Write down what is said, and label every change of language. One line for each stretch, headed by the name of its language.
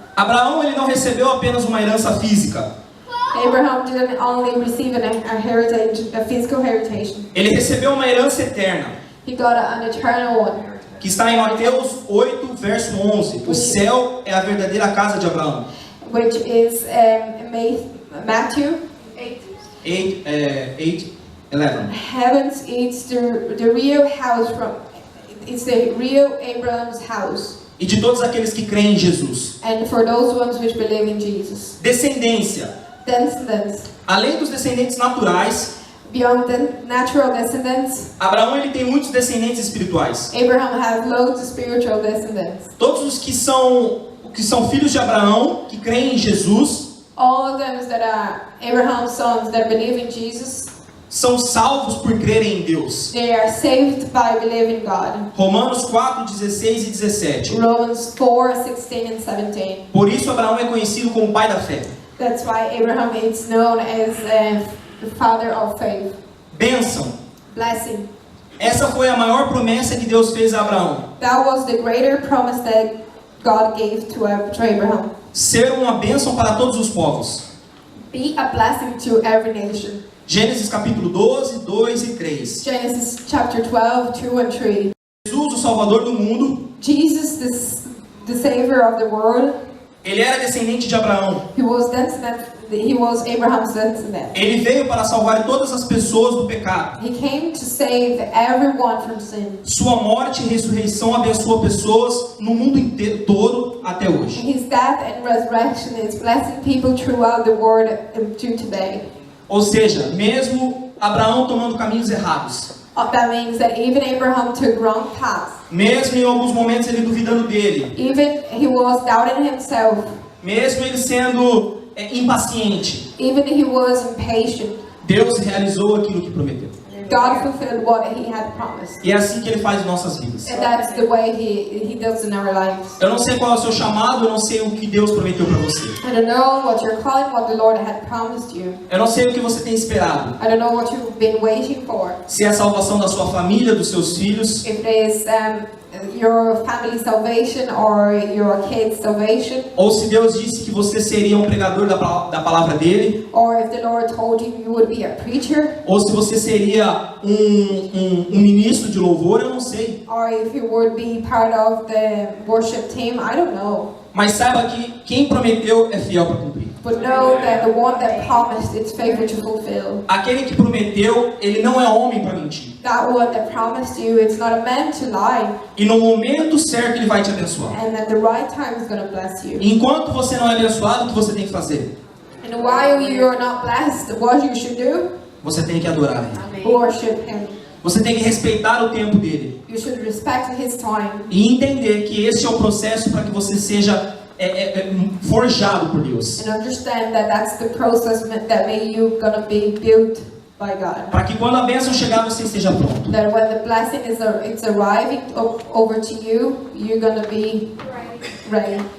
Portuguese: Abraão, ele não recebeu apenas uma herança física.
English: Abraham didn't only receive a heritage, a physical heritage.
Portuguese: Ele recebeu uma herança eterna,
English: He got an eternal one.
Portuguese: que está em Mateus 8, verso 11. O céu é a verdadeira casa de Abraão.
English: Which is Matthew 8, 11. Heavens is the real house it's the real Abraham's house.
Portuguese: E de todos aqueles que creem em Jesus.
English: And for those ones which believe in Jesus.
Portuguese: Descendência.
English: Descendants.
Portuguese: Além dos descendentes naturais,
English: Beyond the natural descendants,
Portuguese: Abraão, ele tem muitos descendentes espirituais.
English: Abraham has loads of spiritual descendants.
Portuguese: Todos os que são filhos de Abraão, que creem em Jesus,
English: All of them that are Abraham's sons that believe in Jesus,
Portuguese: são salvos por crerem em Deus.
English: They are saved by believing God.
Portuguese: Romanos 4, 16 e 17.
English: Romans 4:16 and 17.
Portuguese: Por isso Abraão é conhecido como pai da fé.
English: That's why Abraham is known as the father of faith.
Portuguese: Bênção.
English: Blessing.
Portuguese: Essa foi a maior promessa que Deus fez a Abraão.
English: That was the greater promise that God gave to Abraham.
Portuguese: Ser uma bênção para todos os povos.
English: Be a blessing to every nation.
Portuguese: Gênesis capítulo 12, 2 e 3.
English: Genesis chapter 12, 2 and 3.
Portuguese: Jesus, o Salvador do mundo,
English: Jesus, the Savior of the world,
Portuguese: ele era descendente de Abraão.
English: he was Abraham's descendant.
Portuguese: Ele veio para salvar todas as pessoas do pecado.
English: He came to save everyone from sin.
Portuguese: Sua morte e ressurreição abençoa pessoas no mundo inteiro, todo até hoje.
English: His death and resurrection is blessing people throughout the world to today.
Portuguese: Ou seja, mesmo Abraão tomando caminhos errados,
English: That means that even Abraham took wrong paths.
Portuguese: mesmo em alguns momentos ele duvidando dele,
English: Even he was doubting himself.
Portuguese: mesmo ele sendo impaciente,
English: Even he was impatient.
Portuguese: Deus realizou aquilo que prometeu.
English: God fulfilled what he had promised.
Portuguese: E é assim que ele faz em nossas vidas.
English: And that's the way he does in our lives.
Portuguese: Eu não sei qual é o seu chamado, eu não sei o que Deus prometeu para você.
English: I don't know what you're calling, what the Lord had promised you.
Portuguese: Eu não sei o que você tem esperado.
English: I don't know what you've been waiting for.
Portuguese: Se é a salvação da sua família, dos seus filhos,
English: If it is your family salvation or your kids' salvation,
Portuguese: ou se Deus disse que você seria um pregador da palavra dele,
English: or if the Lord told you you would be a preacher,
Portuguese: ou se você seria um ministro de louvor, eu não sei.
English: or if you would be part of the worship team, I don't know.
Portuguese: Mas saiba que quem prometeu é fiel para cumprir.
English: But know that the one that promised is faithful to fulfill.
Portuguese: Aquele que prometeu, ele não é homem para mentir.
English: That one that promised you, it's not a man to lie.
Portuguese: E no momento certo ele vai te abençoar.
English: And at the right time is going to bless you.
Portuguese: Enquanto você não é abençoado, o que você tem que fazer?
English: And while you're not blessed, what you should do?
Portuguese: Você tem que adorar ele.
English: Worship him.
Portuguese: Você tem que respeitar o tempo dele.
English: You should respect his time.
Portuguese: E entender que esse é o processo para que você seja forjado por Deus.
English: And understand that that's the process that made you gonna be built by God.
Portuguese: Para que quando a bênção chegar, você esteja pronto.
English: That when the blessing is arriving over to you, you're gonna be ready.